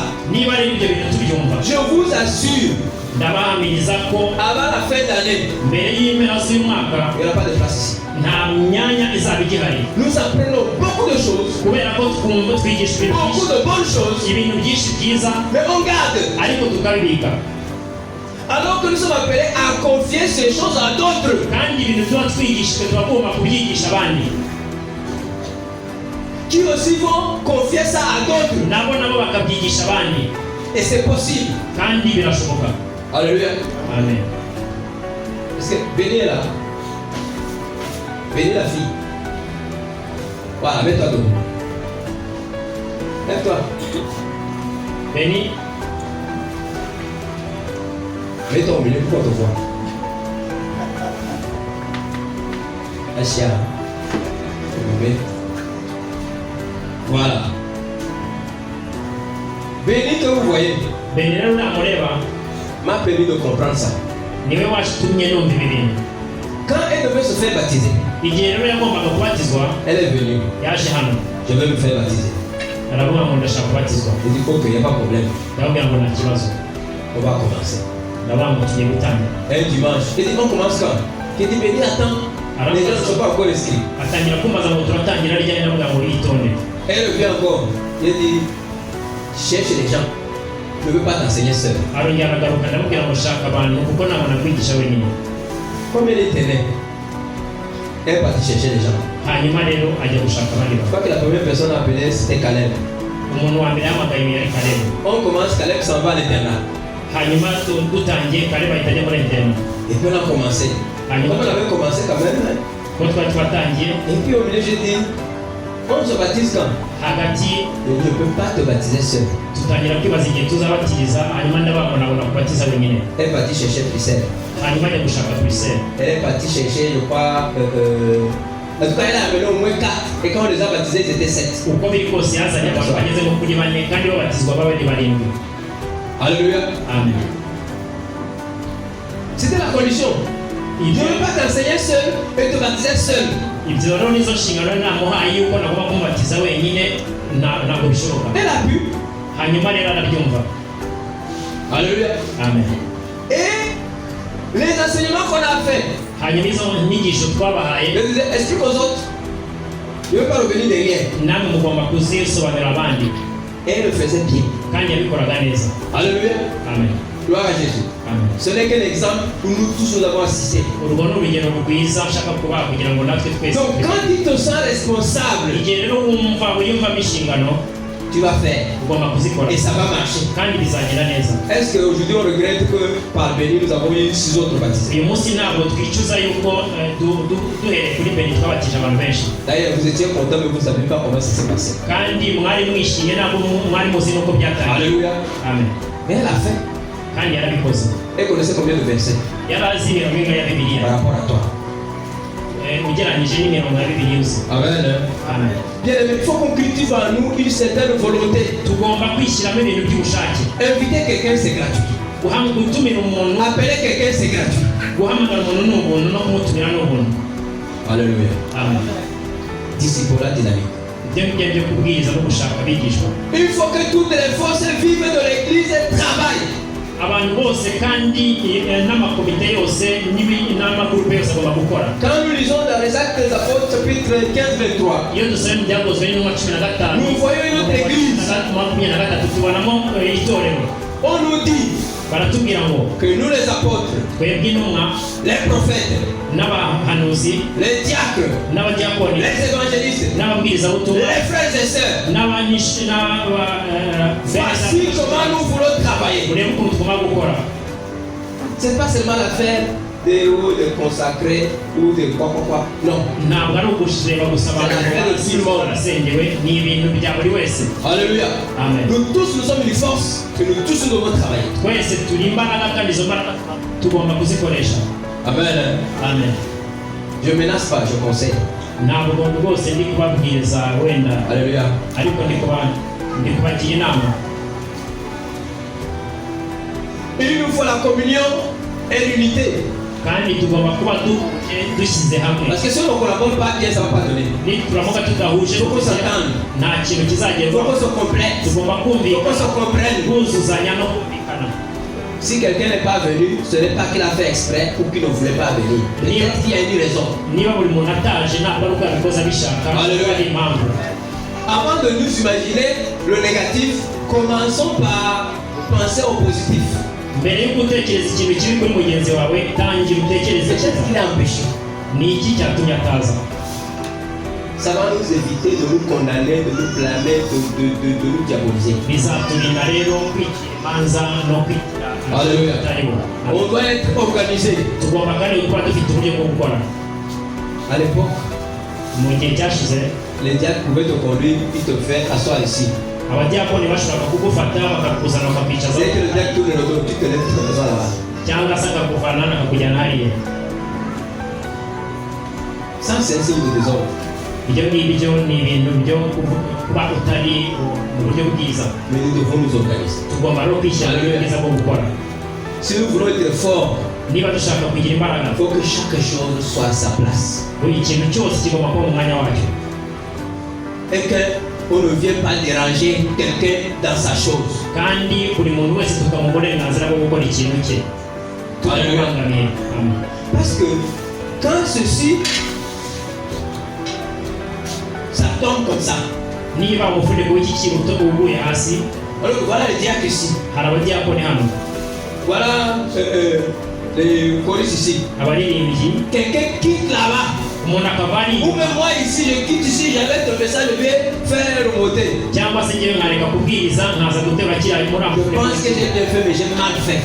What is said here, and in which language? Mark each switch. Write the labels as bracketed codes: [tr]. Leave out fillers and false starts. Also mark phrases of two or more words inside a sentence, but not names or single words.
[rw] niba ari ibyo bintu tubyumva, [fr] je vous assure, [rw] ndabahamiriza ko [fr] avant la fin d'année, [rw] mbere y'impera z'umwaka [fr] il n'y aura pas de place ici. [rw] nta myanya izaba igihari, [fr] Nous apprenons beaucoup de choses, [rw] kubera ko twumva twigisha ibintu [fr] beaucoup [rw] byinshi, [fr] de bonnes choses, [rw] ibintu byinshi byiza [fr] mais on garde. [rw] ariko tukabibika, [fr] Alors que nous sommes appelés à confier ces choses à d'autres. [rw] kandi ibintu tuba twigishijwe turagomba kubyigisha abandi, [fr] Qui aussi vont confier ça à d'autres. [rw] nabo bakabyigisha abandi, [fr] Et c'est possible. [rw] kandi birashoboka. [fr] Alléluia. Amen. Parce que Béni est là. Béni la fille. Voilà, mets-toi debout. Lève-toi. Beni, Mets-toi au milieu pour qu'on te voit. Achia. Voilà. Béni que vous voyez [rw] Beni rero namureba [fr] m'a permis de comprendre ça. [rw] niwe washitumye numva ibi bintu. [fr] Quand elle devait se faire baptiser, [rw] Igihe rero yagombaga kubatizwa [fr] elle est venue. [rw] yaje hano [fr] Je vais me faire baptiser. [rw] aravuga ngo ndashaka kubatizwa. [fr] Je dis ok, il n'y a pas de problème. [rw] Ndababwira ngo nta kibazo, [fr] On va commencer. ndavuga ngo tugiye gutangira. Un dimanche. Je dis on commence quand? Je dis Béni, attends. Les gens ne sont pas encore inscrits. [rw] Atangira kumbaza ngo turatangira ryari, ndavuga ngo yitonde. [fr] Elle vient encore. Je dis cherche les gens. Je ne veux pas t'enseigner seul. [rw] Arongera aragaruka ndamubwira ngo shaka abantu kuko ntabona kwigisha wenyine. [fr] Comme elle était née, elle est partie chercher les gens. [rw] Hanyuma rero ajya gushaka abandi [fr] Je [rw] bantu. [fr] crois que la première personne appelée c'était Caleb. [rw] Umuntu wa mbere yahamagaye yari Kalebu. [fr] On commence, Caleb s'en va à l'internat. [rw] Hanyuma dutangiye Kalebu ahita ajya muri interna. [fr] Et puis on a commencé. [rw] Hanyuma [fr] Comme on avait commencé quand même. Hein. [rw] ko twari twatangiye, [fr] Et puis au milieu, j'ai dit, on se baptise quand? [rw] hagati [fr] Je ne peux pas te baptiser seul. [rw] tutangira kwibaza igihe tuzabatiriza. Hanyuma ndababona kubatiza wenyine. [fr] Elle est partie chercher Priscille. [rw] Hanyuma ajya gushaka Priscille. [fr] Elle est partie chercher, je crois, en tout cas, elle a amené au moins 4. Et quand on les a baptisés, ils étaient 7. [rw] Uko biri kose yazanye abantu bageze nko kuri bane kandi babatizwa babe ni barindwi. [fr] Alléluia. Amen. C'était la condition. Je ne veux pas t'enseigner seul et te baptiser seul. [rw] Ibyo rero nizo nshingano namuhaye yuko nagomba kumubatiza wenyine, ntabwo bishoboka. [fr] Elle a pu. [rw] Hanyuma rero arabyumva. Alléluia. Amen. [fr] Et les enseignements qu'on a fait, [rw] Hanyuma izo nyigisho [fr] je [rw] twabahaye [fr] disais, explique aux autres. Je ne veux pas revenir derrière. [rw] namwe mugomba kuzisobanurira abandi, [fr] Et elle le faisait bien. [rw] kandi yabikoraga neza. Alléluia. Amen. [fr] Gloire à Jésus. Amen. Ce n'est qu'un exemple où nous tous nous avons assisté. [rw] urwo ni urugero rwiza nshaka kubaha kugira ngo natwe twese [fr] Donc quand tu te sens responsable, [rw] igihe rero wiyumvamo inshingano [fr] tu vas faire [rw] ugomba kuzikora [fr] et ça va marcher. [rw] kandi bizagenda neza. [fr] Est-ce qu'aujourd'hui on regrette que par Béni nous avons eu 6 autres baptisés? [rw] uyu munsi ntabwo twicuza yuko duhereye kuri Beni twabatije abantu benshi, [fr] D'ailleurs vous étiez content mais vous ne savez pas comment ça s'est passé. [rw] kandi mwari mwishimye ntabwo mwari muzi nuko byatangiye. Alléluia. Amen. [fr] Mais elle a fait. [rw] kandi yarabikoze. [fr] Elle connaissait combien de versets [rw] yari azi imirongo imwe ya bibiliya [fr] par rapport à toi? [rw] ugereranyije n'imirongo ya bibiliya uzi. Amen. Amen. [fr] Bien aimé, il faut qu'on cultive en nous une certaine volonté. [rw] tugomba kwishyiramo ibintu by'ubushake. [fr] Inviter quelqu'un c'est gratuit. [rw] gutumira umuntu, [fr] Appeler quelqu'un c'est gratuit. [rw] guhamagara umuntu ni ubuntu, no kumutumira ni ubuntu. Alléluia. Amen. [fr] Disciple dynamique. [rw] ibyo ngibyo byo kubwiriza no gushaka abigishwa. [fr] Il faut que toutes les forces vives de l'église travaillent. [rw] abantu bose kandi n'amakomite yose n'amagurupe yose agomba gukora. [fr] Quand nous lisons dans les Actes des Apôtres chapitre 15-23, [rw] iyo dusomye mu byakozwe n'intumwa 15 [fr] nous voyons une autre église. [rw] 23 tubonamo itorero. [fr] On nous dit [rw] baratubwira ngo [fr] que nous les apôtres, [rw] twebwe intumwa [fr] les prophètes, [rw] n'abahanuzi [fr] les diacres, [rw] n'abadiyakoni [fr] les évangélistes, [rw] n'ababwirizabutumwa [fr] les frères et sœurs, [rw] n'abanyinshi [fr] voici comment nous voulons travailler. [rw] urebe ukuntu tugomba gukora. [fr] Ce n'est pas seulement l'affaire des hauts, des consacrés ou de quoi. Non. [rw] ntabwo ari ukureba gusa abantu barasengewe, ni ibintu bya buri wese. Alléluia. Amen. [fr] Nous tous nous sommes une force que nous tous nous devons travailler. [rw] twese turi imbaraga kandi izo mbaraga tugomba kuzikoresha. Amen. Amen. [fr] Je ne menace pas, je conseille. [rw] ntabwo rwose ndi kubabwiriza wenda, Alléluia. ariko ndi kubagira inama. [fr] Il nous faut la communion et l'unité. [rw] kandi tugomba kuba dushyize hamwe, [fr] Parce que si on ne collabore pas bien, ça ne va pas donner. [rw] turamuka tudahuje [fr] Il faut qu'on s'entende. [rw] nta kintu [fr] Il faut [rw] kizagerwaho. [fr] qu'on se complète. [rw] tugomba [fr] Il faut qu'on [rw] kumvikana, [fr] se comprenne. [rw] kuzuzanya no kumvikana. [fr] Si quelqu'un n'est pas venu, ce n'est pas qu'il a fait exprès ou qu'il ne voulait pas venir. Peut-être qu'il y a une raison. [rw] niba buri muntu ataje ntabwo ari uko yabikoze abishaka, Alléluia. ari impamvu. [fr] Avant de nous imaginer le négatif, commençons par penser au positif. [rw] mbere yo gutekereza ikintu kibi kuri mugenzi wawe, tangira utekereze [fr] Qu'est-ce qui [rw] cyiza. [fr] l'a empêché? [rw] ni iki cyatumye ataza. [fr] Ça va nous éviter de nous condamner, de nous blâmer, de nous diaboliser. [rw] bizaturinda rero kwicira imanza no kwitira Alléluia. ataribo. [fr] On doit être organisé. [rw] tugomba kandi kuba dufite uburyo bwo gukora. [fr] À l'époque, [rw] mu gihe cyashize [fr] les diacres pouvaient te conduire, ils te faire asseoir ici. [rw] abadiyakoni bashobora kugufata bakakuzana bakakwicaza, [fr] Dès que le diacre tourne le dos, tu te lèves, tu te mets là-bas. [rw] cyangwa se akakuvana akakujyana hariya. [fr] Ça, c'est un signe de désordre. [rw] ibyo ngibyo ni ibintu byo kuba utari mu buryo bwiza. [fr] Mais nous devons nous organiser. [rw] tugomba rero kwishyira mu buryo bwiza bwo gukora. [fr] Si nous voulons être forts, [rw] niba dushaka kugira imbaraga, [fr] il faut que chaque chose soit à sa place. [rw] buri kintu cyose kigomba kuba mu mwanya wacyo, [fr] Et qu'on ne vienne pas déranger quelqu'un dans sa chose. [rw] kandi buri muntu wese tukamuha uburenganzira bwo gukora ikintu cye tutamubangamiye. Amen. [fr] Parce que quand ceci, ça tombe comme ça. [rw] niba umufuniko w'iki kintu uguye hasi, [fr] Alors voilà le diacre ici. [rw] hari abadiyakoni hano, [fr] Voilà les choristes ici. [rw] abaririmbyi, [fr] Quelqu'un quitte là-bas. [rw] umuntu akava ari [fr] Ou même moi ici, je quitte ici, j'avais ton message, je vais faire remonter. [rw] cyangwa se njyewe nkareka kubwiriza nkaza guterura kiriya muri [fr] Je [rw] amufuniko. [fr] pense que j'ai bien fait, mais j'ai mal fait.